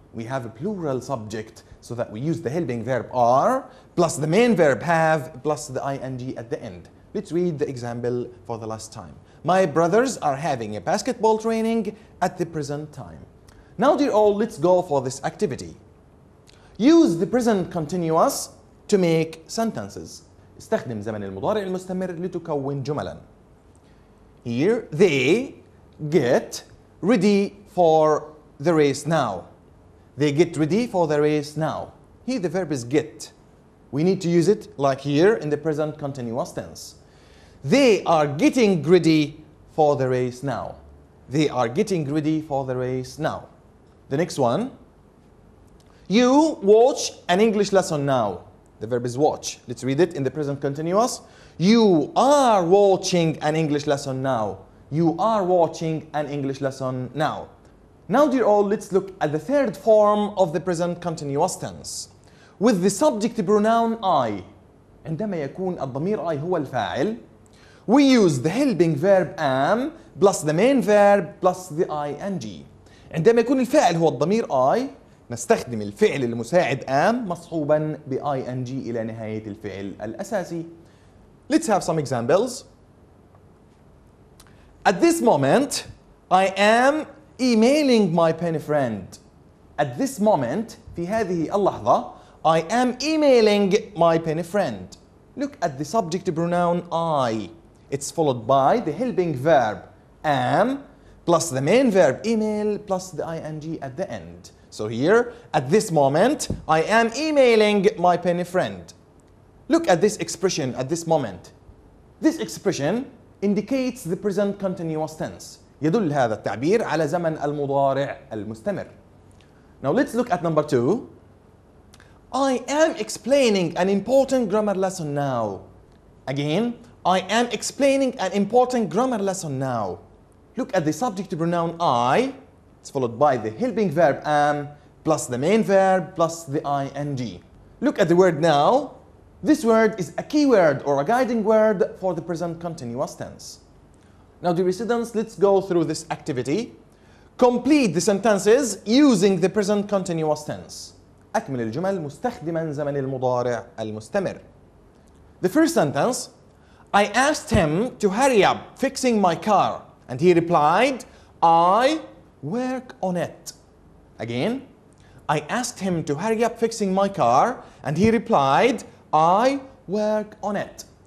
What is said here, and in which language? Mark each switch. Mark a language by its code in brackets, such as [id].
[en] We have a plural subject, so that we use the helping verb are plus the main verb have plus the ing at the end. Let's read the example for the last time. My brothers are having a basketball training at the present time. Now dear all, let's go for this activity. Use the present continuous to make sentences. [ar] استخدم زمن المضارع المستمر لتكون جملا. [en] Here, they get ready for the race now. They get ready for the race now. Here the verb is get. We need to use it like here in the present continuous tense. They are getting ready for the race now. They are getting ready for the race now. The next one. You watch an English lesson now. The verb is watch. Let's read it in the present continuous. You are watching an English lesson now. You are watching an English lesson now. Now dear all, let's look at the third form of the present continuous tense. With the subject pronoun I. [ar] عندما يكون الضمير I هو الفاعل, [en] we use the helping verb am plus the main verb plus the ing. [ar] عندما يكون الفاعل هو الضمير I, نستخدم الفعل المساعد am مصحوبا ب ing إلى نهاية الفعل الأساسي. [en] Let's have some examples. At this moment, I am emailing my pen friend. At this moment, [ar] في هذه اللحظة, [en] I am emailing my pen friend. Look at the subject pronoun I. It's followed by the helping verb am plus the main verb email plus the ing at the end. So here, at this moment, I am emailing my pen friend. Look at this expression at this moment. This expression indicates the present continuous tense. [ar] يدل هذا التعبير على زمن المضارع المستمر. [en] Now let's look at number 2. I am explaining an important grammar lesson now. Again, I am explaining an important grammar lesson now. Look at the subject pronoun I. It's followed by the helping verb am plus the main verb plus the ing. Look at the word now. This word is a key word or a guiding word for the present continuous tense. Now dear students, let's go through this activity. Complete the sentences using the present continuous tense. [ar] أكمل الجمل مستخدما زمن المضارع المستمر. [en] The first sentence, I asked him to hurry up fixing my car and he replied, I work on it. Again, I asked him to hurry up fixing my car and he replied, I work on it.